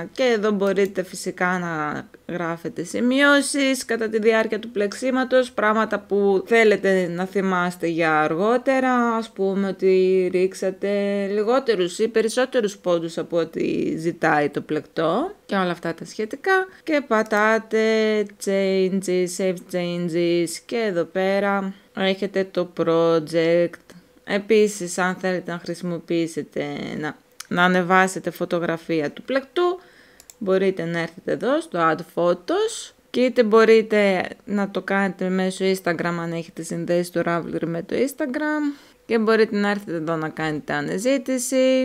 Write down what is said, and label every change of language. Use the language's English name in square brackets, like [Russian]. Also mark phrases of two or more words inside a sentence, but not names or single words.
[Greek] Και εδώ μπορείτε φυσικά να γράφετε σημειώσεις κατά τη διάρκεια του πλεξίματος, πράγματα που θέλετε να θυμάστε για αργότερα, ας πούμε ότι ρίξατε λιγότερους ή περισσότερους πόντους από ό,τι ζητάει το πλεκτό και όλα αυτά τα σχετικά. Και πατάτε [English] changes, save changes [Greek] και εδώ πέρα έχετε το project. Επίσης αν θέλετε να χρησιμοποιήσετε να ανεβάσετε φωτογραφία του πλεκτού, μπορείτε να έρθετε εδώ στο [English] Add Photos [Greek] και είτε μπορείτε να το κάνετε μέσω Instagram αν έχετε συνδέσει το Ravelry με το Instagram και μπορείτε να έρθετε εδώ να κάνετε αναζήτηση.